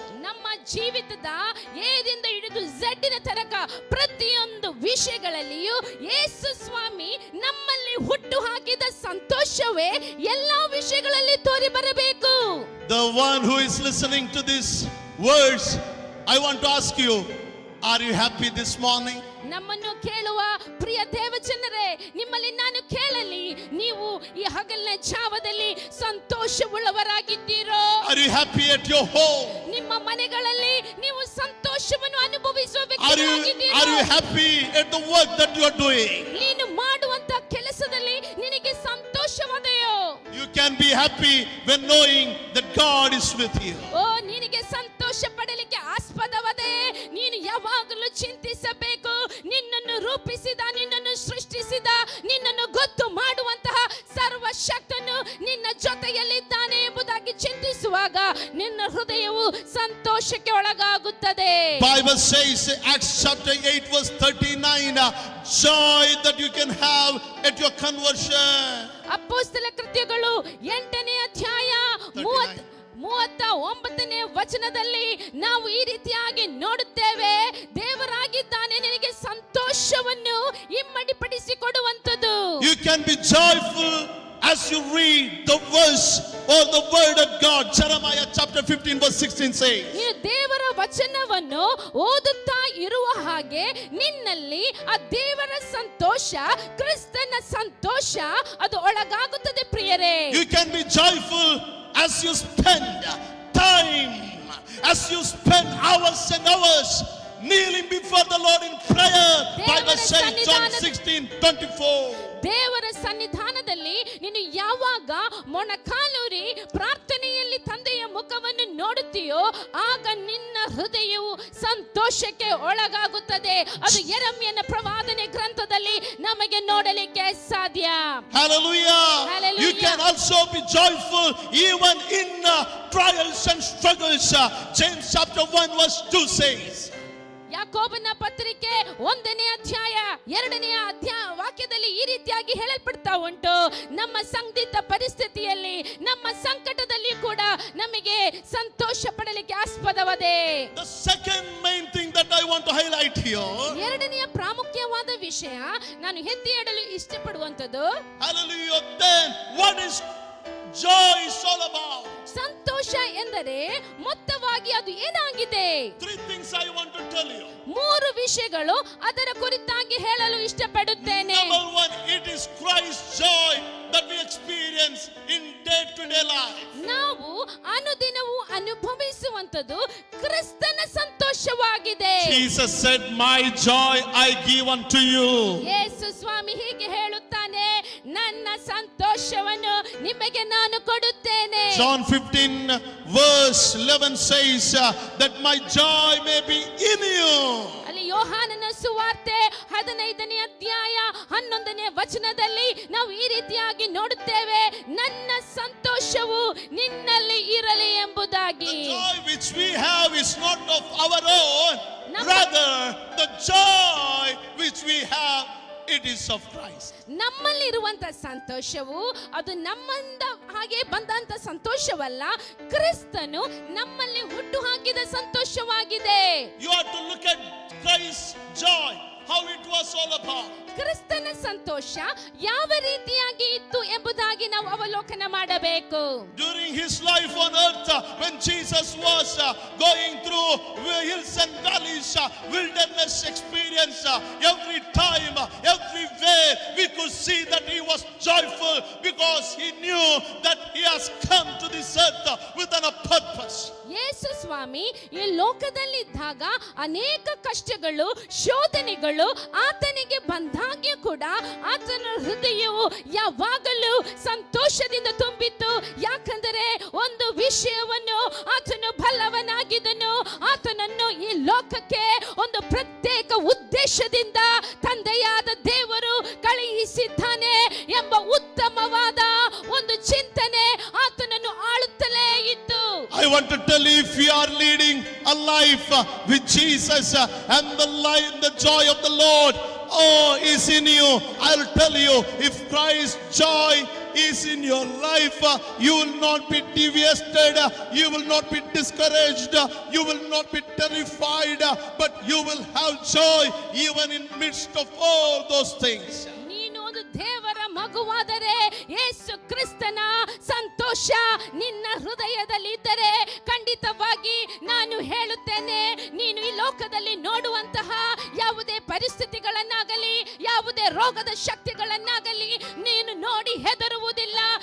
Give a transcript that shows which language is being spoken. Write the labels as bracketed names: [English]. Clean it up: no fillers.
[Kannada] ನಮ್ಮ ಜೀವಿತದ ಏದಿಂದ ಹಿಡಿದು ಝಡ್ಡಿನ ತನಕ ಪ್ರತಿಯೊಂದು ವಿಷಯಗಳಲ್ಲಿಯೂ ಯೇಸು ಸ್ವಾಮಿ ನಮ್ಮಲ್ಲಿ ಹುಟ್ಟು ಹಾಕಿದ ಸಂತೋಷವೇ ಎಲ್ಲಾ ವಿಷಯಗಳಲ್ಲಿ ತೋರಿ ಬರಬೇಕು. [English] The one who is listening to these words, I want to ask you, are you happy this morning? [Kannada] ನಮ್ಮನ್ನು ಕೇಳುವ ಪ್ರಿಯ ದೇವಜನರೇ, ನಿಮ್ಮಲ್ಲಿ ನಾನು ಕೇಳಲಿ, ನೀವು ಈ ಹಗಲಿನ ಜಾವದಲ್ಲಿ ಸಂತೋಷವುಳ್ಳವರಾಗಿದ್ದೀರೋ? [English] Are you happy at your home? [Kannada] ನಿಮ್ಮ ಮನೆಗಳಲ್ಲಿ ನೀವು ಸಂತೋಷವನ್ನು ಅನುಭವಿಸುವ [English] Are you [Kannada] ವ್ಯಕ್ತಿಯಾಗಿದ್ದೀರೋ? [English] happy at the work that you are doing? [Kannada] ನೀನು ಮಾಡುವಂತ ಕೆಲಸದಲ್ಲಿ ನಿನಗೆ ಸಂತೋಷವದೆಯೋ? [English] You can be happy when knowing that God is with you. [Kannada] ಓ, ನಿನಗೆ ಸಂತೋಷ ಪಡಲಿಕ್ಕೆ ಆಸ್ಪದವದೇ. ನೀನು ಯಾವಾಗಲೂ ಚಿಂತಿಸಬೇಕು, ನಿನ್ನನ್ನು ರೂಪಿಸಿದ, ನಿನ್ನನ್ನು ಸೃಷ್ಟಿಸಿದ, ನಿನ್ನನ್ನು ಗೊತ್ತು ಮಾಡುವಂತಹ ಸರ್ವಶಕ್ತನು ನಿನ್ನ ಜೊತೆಯಲ್ಲಿದ್ದಾನೆ ಎಂಬುದಾಗಿ ಚಿಂತಿಸುವಾಗ ನಿನ್ನ ಹೃದಯವು ಸಂತೋಷಕ್ಕೆ ಒಳಗಾಗುತ್ತದೆ. [English] Bible says, Acts chapter 8 verse 39, joy that you can have at your conversion. [Kannada] ಅಪೊಸ್ತಲ ಕೃತ್ಯಗಳು 8ನೇ ಅಧ್ಯಾಯ 39ನೇ ವಚನದಲ್ಲಿ ನಾವು ಈ ರೀತಿಯಾಗಿ ನೋಡುತ್ತೇವೆ. ದೇವರಾಗಿದ್ದಾನೆ ನಿನಗೆ ಸಂತೋಷವನ್ನು ಇಮ್ಮಡಿಪಡಿಸಿಕೊಡುವಂತದ್ದು. [English] You can be joyful as you read the verse or the word of God. Jeremiah chapter 15 verse 16 says, [Kannada] ನೀನು ದೇವರ ವಚನವನ್ನು ಓದುತ್ತಾ ಇರುವ ಹಾಗೆ ನಿನ್ನಲ್ಲಿ ಆ ದೇವರ ಸಂತೋಷ, ಕ್ರಿಸ್ತನ ಸಂತೋಷ ಅದು ಒಳಗಾಗುತ್ತದೆ ಪ್ರಿಯರೇ. [English] you can be joyful as you spend time, as you spend hours and hours kneeling before the Lord in prayer. Bible says John 16:24. [Kannada] ದೇವರ ಸನ್ನಿಧಾನದಲ್ಲಿ ನೀನು ಯಾವಾಗ ಮೊಣಕಾಲೂರಿ ಪ್ರಾರ್ಥನೆಯಲ್ಲಿ ತಂದೆಯ ಮುಖವನ್ನು ನೋಡುತ್ತೀಯೋ ಆಗ ನಿನ್ನ ಹೃದಯವು ಸಂತೋಷಕ್ಕೆ ಒಳಗಾಗುತ್ತದೆ. ಅದು ಯೆರೆಮೀಯನ ಪ್ರವಾದನೆ ಗ್ರಂಥದಲ್ಲಿ ನಮಗೆ ನೋಡಲಿಕ್ಕೆ ಸಾಧ್ಯ. [English] Hallelujah. Hallelujah. You can also be joyful even in trials and struggles. James chapter 1 verse 2 says, [Kannada] ಯಾಕೋಬನ ಪತ್ರಿಕೆ 1ನೇ ಅಧ್ಯಾಯ 2ನೇ ವಾಕ್ಯದಲ್ಲಿ ಈ ರೀತಿಯಾಗಿ ಹೇಳಲ್ಪಡ್ತಾ ಉಂಟು, ನಮ್ಮ ಸಂದಿಗ್ಧ ಪರಿಸ್ಥಿತಿಯಲ್ಲಿ, ನಮ್ಮ ಸಂಕಟದಲ್ಲಿ ಕೂಡ ನಮಗೆ ಸಂತೋಷ ಪಡಲಿಕ್ಕೆ ಆಸ್ಪದವದೆ. [English] The second main thing that I want to highlight here, [Kannada] ಎರಡನೆಯ ಪ್ರಾಮುಖ್ಯವಾದ ವಿಷಯ ನಾನು ಎತ್ತಿ ಹೇಳಲು ಇಷ್ಟಪಡುವಂತದ್ದು, [English] hallelujah, then what is joy is all about? [Kannada] ಸಂತೋಷ ಎಂದರೆ ಮೊತ್ತವಾಗಿ ಅದು ಏನಾಗಿದೆ? [English] 3 things I want to tell you. [Kannada] 3 ವಿಷಯಗಳು ಅದರ ಕುರಿತಾಗಿ ಹೇಳಲು ಇಷ್ಟಪಡುತ್ತೇನೆ. [English] Number 1, it is Christ's joy that we experience in day-to-day life. [Kannada] ನಾವು ಅನುದಿನವೂ ಅನುಭವಿಸುವಂತದ್ದು ಕ್ರಿಸ್ತನ ಸಂತೋಷವಾಗಿದೆ. [English] Jesus said, my joy I give unto you. [Kannada] ಯೇಸು ಸ್ವಾಮಿ ಹೀಗೆ ಹೇಳುತ್ತಾನೆ, ನನ್ನ ಸಂತೋಷವನ್ನು ನಿಮಗೆ ನಾನು ಕೊಡುತ್ತೇನೆ. [English] John 15 verse 11 says that my joy may be in you. [Kannada] ಅಲ್ಲಿ ಯೋಹಾನನ ಸುವಾರ್ತೆ 15ನೇ ಅಧ್ಯಾಯ 11ನೇ ವಚನದಲ್ಲಿ ನಾವು ಈ ರೀತಿಯಾಗಿ ನೋಡುತ್ತೇವೆ, ನನ್ನ ಸಂತೋಷವು ನಿನ್ನಲ್ಲಿ ಇರಲಿ ಎಂಬುದಾಗಿ. [English] The joy which we have is not of our own, rather the joy which we have, it is of Christ. [Kannada] ನಮ್ಮಲ್ಲಿರುವಂತ ಸಂತೋಷವು ಅದು ನಮ್ಮಿಂದ ಹಾಗೆ ಬಂದಂತ ಸಂತೋಷವಲ್ಲ, ಕ್ರಿಸ್ತನು ನಮ್ಮಲ್ಲಿ ಹುಟ್ಟು ಹಾಕಿದ ಸಂತೋಷವಾಗಿದೆ. [English] You have to look at Christ's joy, how it was all about. [Kannada] ಕ್ರಿಸ್ತನ ಸಂತೋಷ ಯಾವ ರೀತಿಯಾಗಿ ಇತ್ತು ಎಂಬುದಾಗಿ ಎಂಬುದಾಗಿ ನಾವು ಅವಲೋಕನ ಮಾಡಬೇಕು. [English] During his life on earth, when Jesus was going through hills and valleys, wilderness experience, every time, everywhere, we could see that he was joyful because he knew that he has come to this earth with a purpose. [Kannada] ಯೇಸು ಸ್ವಾಮಿ ಈ ಲೋಕದಲ್ಲಿದ್ದಾಗ ಅನೇಕ ಕಷ್ಟಗಳು, ಶೋಧನೆಗಳು ಆತನಿಗೆ ಬಂದಾಗ್ಯೂ ಕೂಡ ಆತನ ಹೃದಯವು ಯಾವಾಗಲೂ ಸಂತೋಷದಿಂದ ತುಂಬಿತ್ತು. ಯಾಕಂದರೆ ಒಂದು ವಿಷಯವನ್ನು ಆತನು ಬಲ್ಲವನಾಗಿದ್ದನು. ಆತನನ್ನು ಈ ಲೋಕಕ್ಕೆ ಒಂದು ಪ್ರತ್ಯೇಕ ಉದ್ದೇಶದಿಂದ ತಂದೆಯಾದ ದೇವರು ಕಳುಹಿಸಿದ್ದಾನೆ ಎಂಬ ಉತ್ತಮವಾದ ಒಂದು ಚಿಂತನೆ ಆತನನ್ನು ಆಳುತ್ತಲೇ ಇತ್ತು. [English] I want to tell you, if you are leading a life with Jesus and the joy of the Lord is in you, I'll tell you, if Christ's joy is in your life, you will not be devastated, you will not be discouraged, you will not be terrified, but you will have joy even in midst of all those things. [Kannada] ನೀನು ಒಂದು ದೇವರ ಮಗುವಾದರೆ ಯೇಸು ಕ್ರಿಸ್ತನ ಸಂತೋಷ ನಿನ್ನ ಹೃದಯದಲ್ಲಿ ಇದ್ದರೆ ಖಂಡಿತವಾಗಿ ನಾನು ಹೇಳುತ್ತೇನೆ, ನೀನು ಈ ಲೋಕದಲ್ಲಿ ನೋಡುವಂತಹ ಯಾವುದೇ ಪರಿಸ್ಥಿತಿಗಳನ್ನಾಗಲಿ, ಯಾವುದೇ ರೋಗದ ಶಕ್ತಿಗಳನ್ನಾಗಲಿ ನೀನು ನೋಡಿ ಹೆದರುವುದಿಲ್ಲ.